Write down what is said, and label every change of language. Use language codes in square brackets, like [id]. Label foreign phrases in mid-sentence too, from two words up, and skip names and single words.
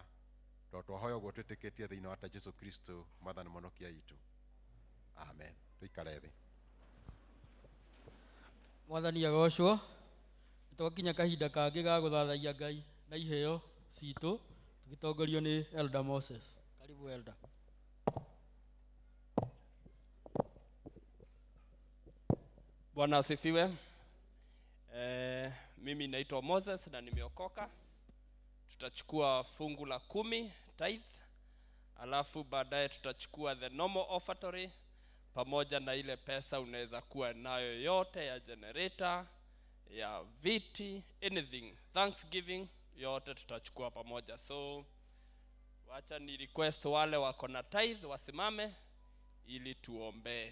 [ki] Twahoya uguo twitikitie thiini wa Jesu Kristo Mwathani munokia itu. Amen. Tuikare thi. Mwathani agocwo. Twakinya kahinda kangi ga guthathaia Ngai na iheo citu tugitongorio ni Elder Moses. [sw] Karibu Elder. Bwana asifiwe. Mimi naitwa Moses na nimeokoka. Tutachukua fungu la 10 tithe, alafu baadaye tutachukua [en] the normal offertory [sw] pamoja na ile pesa unaweza kuwa nayo yote ya generator, ya viti, [en] anything, Thanksgiving, [sw] yote tutachukua pamoja. So wacha ni request wale wako na tithe wasimame ili tuombe.